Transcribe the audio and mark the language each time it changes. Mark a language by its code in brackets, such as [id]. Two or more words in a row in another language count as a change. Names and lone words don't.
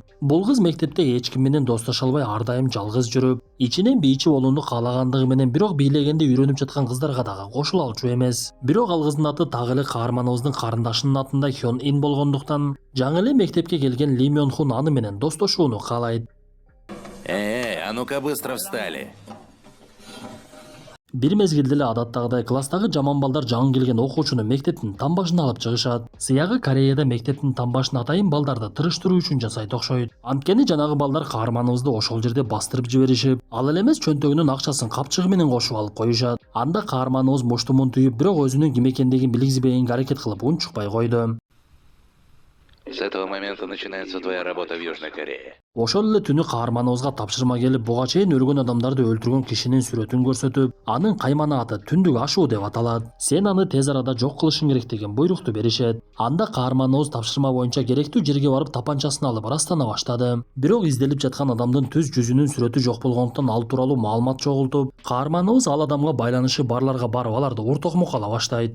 [ky] Бул кыз мектепте эч ким менен достошо албай, ар дайым жалгыз жүрүп, ичинен бийчи болууну каалагандыгы менен, бирок бийлегенде үйрөнүп жаткан кыздарга дагы кошула алчу эмес. Бирок ал кыздын аты так эле каарманыбыздын карындашынын атында Хён Ин болгондуктан, жаңы эле мектепке келген Ли Мёнхун аны менен достошууну каалайт. [ru] А ну-ка быстро встали. [ky] Бир мезгилде эле адаттагыдай класстагы жаман балдар жаңы келген окуучуну мектептин там башына алып чыгышат. Сыягы Кореяда мектептин там башын атайын балдарды тырыштыруу үчүн жасайт окшойт. Анткени жанагы балдар каарманыбызды ошол жерде бастырып жиберишип, ал эле эмес чөнтөгүнүн акчасын капчыгы менен кошуп алып коюшат. Анда каарманыбыз муштумун түйүп, бирок өзүнүн ким экендигин билгизбегенге аракет кылып унчукпай койду. [ru] С этого момента начинается твоя работа в Южной Корее. [ky] Ошол эле түнү каарманыбызга тапшырма келип, буга чейин өлгөн адамдарды өлтүргөн кишинин сүрөтүн көрсөтүп, анын каймана аты Түндүк ашуу деп аталат. Сен аны тез арада жок кылышың керек деген буйрукту беришет. Анда каарманыбыз тапшырма боюнча керектүү жерге барып тапанчасын алып ырастана баштады. Бирок изделип жаткан адамдын түз жүзүнүн сүрөтү жок болгондуктан ал тууралуу маалымат чогултуп, каарманыбыз ал адамга байланышы барларга барып аларды уртокмок ала баштайт.